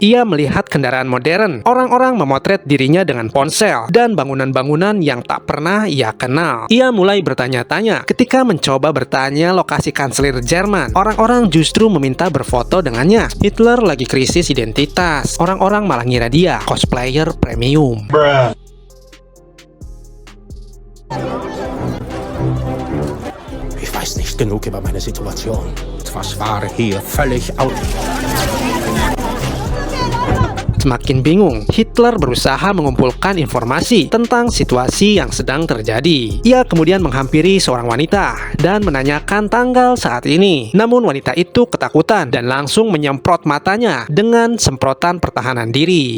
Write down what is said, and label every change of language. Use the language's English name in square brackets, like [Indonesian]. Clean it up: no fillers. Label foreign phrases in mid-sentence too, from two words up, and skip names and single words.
[Indonesian] Ia melihat kendaraan modern, orang-orang memotret dirinya dengan ponsel, dan bangunan-bangunan yang tak pernah ia kenal. Ia mulai bertanya-tanya ketika mencoba bertanya lokasi kanselir Jerman. Orang-orang justru meminta berfoto dengannya. Hitler lagi krisis identitas. Orang-orang malah ngira dia cosplayer premium. [German] Ich weiß nicht genug über meine Situation. Was war hier völlig out. [Indonesian] Semakin bingung, Hitler berusaha mengumpulkan informasi tentang situasi yang sedang terjadi. Ia kemudian menghampiri seorang wanita dan menanyakan tanggal saat ini. Namun wanita itu ketakutan dan langsung menyemprot matanya dengan semprotan pertahanan diri.